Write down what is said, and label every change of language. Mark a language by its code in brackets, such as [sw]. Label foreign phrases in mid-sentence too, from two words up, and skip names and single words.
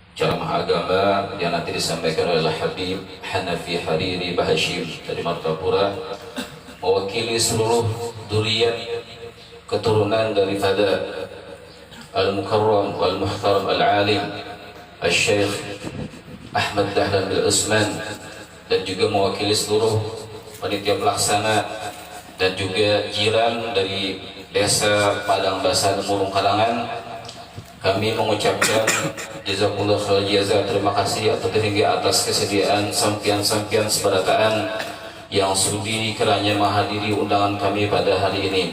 [id] ceramah agama yang nanti disampaikan oleh Habib Hanafi Hariri Bahashim dari Martapura, mewakili seluruh duriyat keturunan daripada [ar] Al-Mukarram wal-Muhtaram [id] Al-Alim Al-Syeikh Ahmad Dahlan bin Usman, dan juga mewakili seluruh panitia pelaksana dan juga jiran dari Desa Padang Basan Murung Kalangan. Kami mengucapkan [ar] jazakumullah khair jaza, [id] terima kasih atau tinggi atas kesediaan sampian-sampian seberataan yang sudi kiranya menghadiri undangan kami pada hari ini.